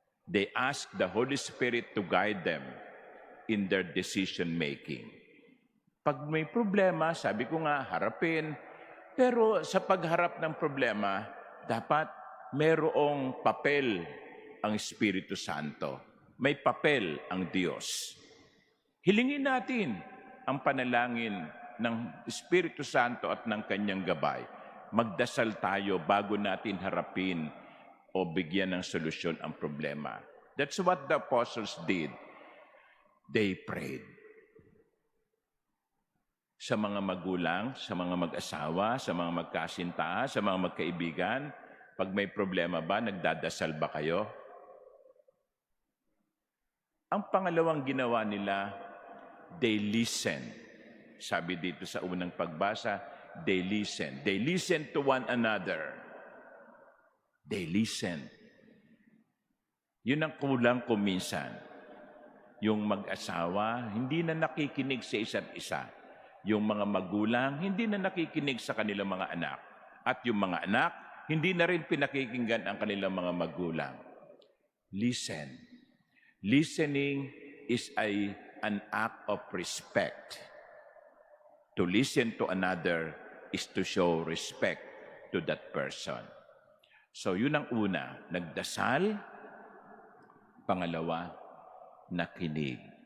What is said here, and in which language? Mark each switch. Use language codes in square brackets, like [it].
[en] They asked the Holy Spirit to guide them in their decision-making. [tl] Pag may problema, sabi ko nga, harapin. Pero sa pagharap ng problema, dapat mayroong papel ang Espiritu Santo. May papel ang Diyos. Hilingin natin ang panalangin ng Espiritu Santo at ng Kanyang gabay. Magdasal tayo bago natin harapin o bigyan ng solusyon ang problema. [en] That's what the apostles did. They prayed. [tl] Sa mga magulang, sa mga mag-asawa, sa mga magkasintahan, sa mga magkaibigan, pag may problema ba, nagdadasal ba kayo? Ang pangalawang ginawa nila, [en] they listen. [tl] Sabi dito sa unang pagbasa, [en] they listen. They listen to one another. They listen. [tl] Yun ang kulang ko minsan. Yung mag-asawa, hindi na nakikinig sa isa't isa. Yung mga magulang, hindi na nakikinig sa kanilang mga anak. At yung mga anak, hindi na rin pinakikinggan ang kanilang mga magulang. [en] Listen. Listening is an act of respect. To listen to another is to show respect to that person. [tl] So yun ang una, nagdasal. Pangalawa, nakinig.